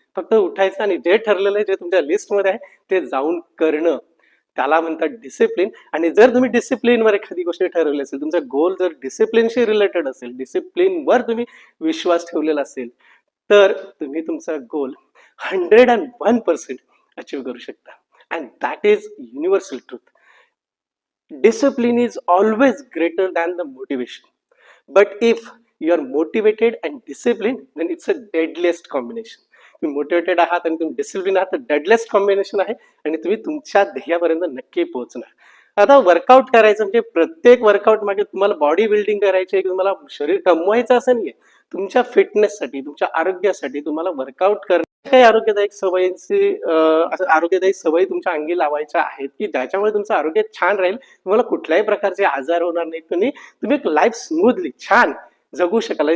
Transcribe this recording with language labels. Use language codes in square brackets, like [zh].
[mr] फक्त उठायचं आणि जे ठरलेलं आहे, जे तुमच्या लिस्टमध्ये आहे, ते जाऊन करणं, त्याला म्हणतात डिसिप्लिन. आणि जर तुम्ही डिसिप्लिनवर एखादी गोष्ट ठरवली असेल, तुमचा गोल जर डिसिप्लिनशी रिलेटेड असेल, डिसिप्लिनवर तुम्ही विश्वास ठेवलेला असेल, तर तुम्ही तुमचा गोल 101% अचीव्ह करू शकता. [en] and that is universal truth. Discipline is always greater than the motivation. But if you are motivated and disciplined, then it's a deadliest combination. [mr] तुम्ही मोटिवेटेड आहात आणि तुम्ही डिसिप्लिन आहात तर डेडलेस्ट कॉम्बिनेशन आहे आणि तुम्ही तुमच्या ध्येयापर्यंत नक्की पोहोचणार. आता वर्कआउट करायचं म्हणजे प्रत्येक वर्कआउट मागे तुम्हाला बॉडी बिल्डिंग करायची आहे, तुम्हाला शरीर कमवायचं असं नाहीये. तुमच्या फिटनेससाठी, तुमच्या आरोग्यासाठी तुम्हाला वर्कआउट करणं काही आरोग्यदायक सवयींची असं आरोग्यदायी सवयी तुमच्या अंगी लावायच्या आहेत की ज्याच्यामुळे तुमचं आरोग्य छान राहील, तुम्हाला कुठल्याही प्रकारचे आजार होणार नाहीत, तुम्ही एक लाईफ स्मूथली छान जगू शकाल.